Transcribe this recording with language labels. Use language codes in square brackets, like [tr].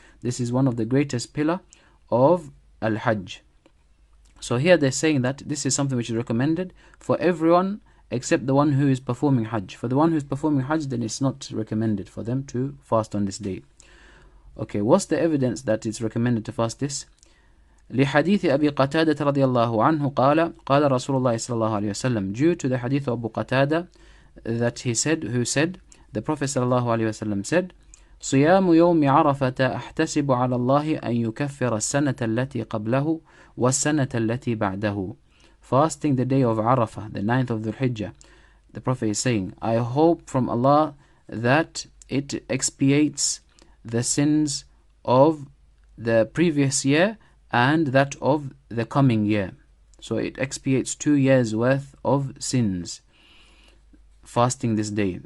[en] This is one of the greatest pillar of Al-Hajj. So here they're saying that this is something which is recommended for everyone except the one who is performing Hajj. For the one who is performing Hajj, then it's not recommended for them to fast on this day. Okay, what's the evidence that it's recommended to fast this? [ar] لحديث أبي قتادة رضي الله عنه قال رسول الله صلى الله عليه وسلم, [en] due to the hadith of Abu Qatada that he said, who said, the Prophet [ar] صلى الله عليه وسلم said, صيام يوم عرفة أحتسب على الله أن يكفر السنة التي قبله والسنة التي بعده. [en] Fasting the day of Arafah, the 9th of Dhul Hijjah, the Prophet is saying, I hope from Allah that it expiates the sins of the previous year and that of the coming year. So it expiates 2 years worth of sins, fasting this day.